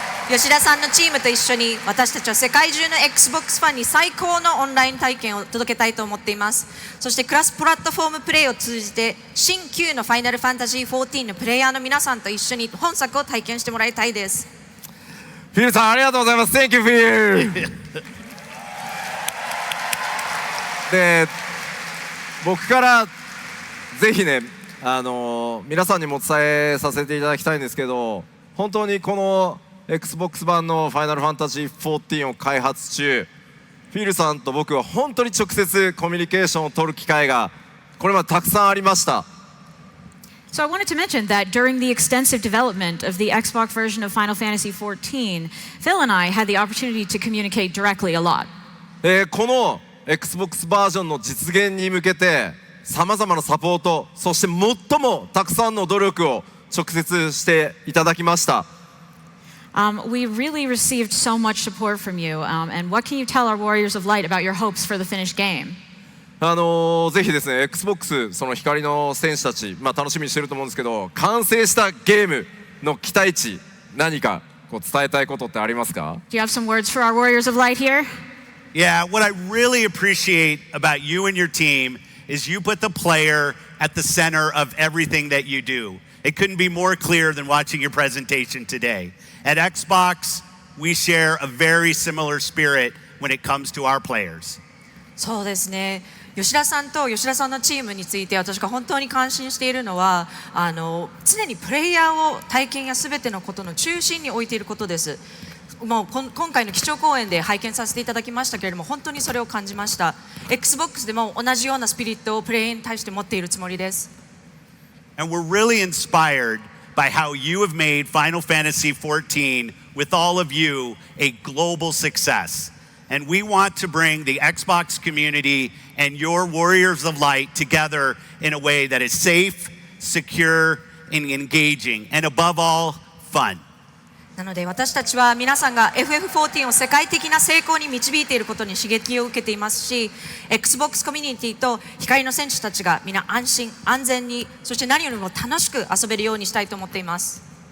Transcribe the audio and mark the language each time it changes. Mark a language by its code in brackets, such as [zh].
[ja] 吉田さんのチームと一緒に私たちは世界中の Xbox ファンに最高のオンライン体験を届けたいと思っています。そしてクラスプラットフォームプレイを通じて新旧のファイナルファンタジー14のプレイヤーの皆さんと一緒に本作を体験してもらいたいです。フィルさんありがとうございます。 [en] Thank you, Phil [ja] で僕からぜひね皆さんにもお伝えさせていただきたいんですけど、本当にこの Xbox 版のファイナルファンタジー14を開発中、フィルさんと僕は本当に直接コミュニケーションを取る機会がこれまでたくさんありました。 [en] So I wanted to mention that during the extensive development of the Xbox version of Final Fantasy 14, Phil and I had the opportunity to communicate directly a lot. [ja] この Xbox バージョンの実現に向けてさまざまなサポート、そして最もたくさんの努力を直接していただきました。 [en] We really received so much support from you. And what can you tell our Warriors of Light about your hopes for the finished game? [ja] ぜひですね Xbox その光の戦士たち、楽しみにしてると思うんですけど、完成したゲームの期待値、何かこう伝えたいことってありますか？ [en] Do you have some words for our Warriors of Light here? Yeah, what I really appreciate about you and your team is you put the player at the center of everything that you do. It couldn't be more clear than watching your presentation today. At Xbox, we share a very similar spirit when it comes to our players. [ja] そうですね。吉田さんと吉田さんのチームについて私が本当に感心しているのは常にプレイヤーを体験や全てのことの中心に置いていることです。もう今回の基調講演で拝見させていただきましたけれども、本当にそれを感じました。 Xbox でも同じようなスピリットをプレイヤーに対して持っているつもりです。 [en] And we're really inspired by how you have made Final Fantasy 14 with all of you a global success. And we want to bring the Xbox community and your Warriors of Light together in a way that is safe, secure, and engaging, and above all, fun. [ja] なので私たちは皆さんが FF14 を世界的な成功に導いていることに刺激を受けていますし、 Xbox コミュニティと光の戦士たちが皆安心安全に、そして何よりも楽しく遊べるようにしたいと思っています。